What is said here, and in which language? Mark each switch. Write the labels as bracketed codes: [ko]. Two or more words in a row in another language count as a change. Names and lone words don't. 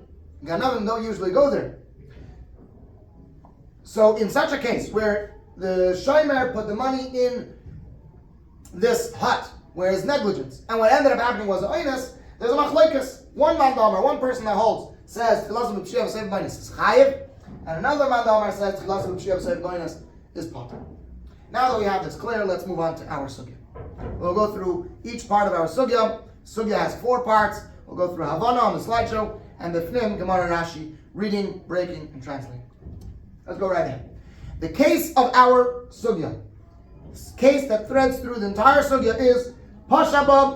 [en] Ganavim don't usually go there. So in such a case, where the shomer put the money in this hut, where it's negligence, and what ended up happening was an oinus, there's a machlokes. One person that holds, says, [he] Chilase b'pshia v'seifa b'oinus [en] is chayiv, and another man Omar says [he] Chilase b'pshia v'seifa b'oinus [en] is potter. Now that we have this clear, let's move on to our Sugya. We'll go through each part of our Sugya. Sugya has 4 parts. We'll go through Havana on the slideshow, and the Fnim, Gemara and Rashi, reading, breaking, and translating. Let's go right ahead. The case of our Sugya, this case that threads through the entire Sugya, is Pashabab.